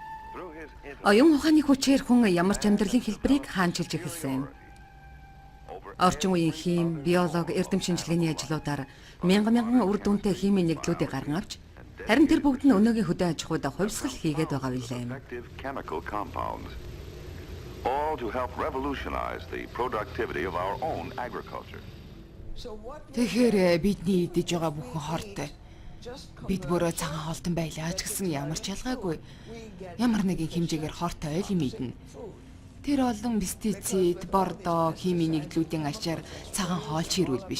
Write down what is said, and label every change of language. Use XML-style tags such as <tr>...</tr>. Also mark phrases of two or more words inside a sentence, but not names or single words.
<mn>Оюун ухааны хүчээр хүн ямар ч амьдралын хэлбэрийг хаанчилж эхэлсэн. Орчин үеийн хим, биологи, эрдэм шинжилгээний ажлуудаар мянган үр дүнтэй химийн нэгдлүүдийг гарган авч харин тэр бүгд нь өнөөгийн хөдөө аж ахуйд хувьсгал хийгээд байгаа билээ.</mn> <en>Effective chemical compounds, all to help revolutionize the productivity of our own agriculture.</en> <mn>Тэгэхээр бидний идэж байгаа бүхэн хортой. Бид бүрөө цагаан хоолтон байлаа ч гэсэн ямар ч ялгаагүй. Ямар нэгэн хэмжээгээр хортой ойл юм идэнэ. Тэр олон пестицид, бордоо, химийн нэгдлүүдийн ачаар цагаан хоол чирүүл биш.</mn>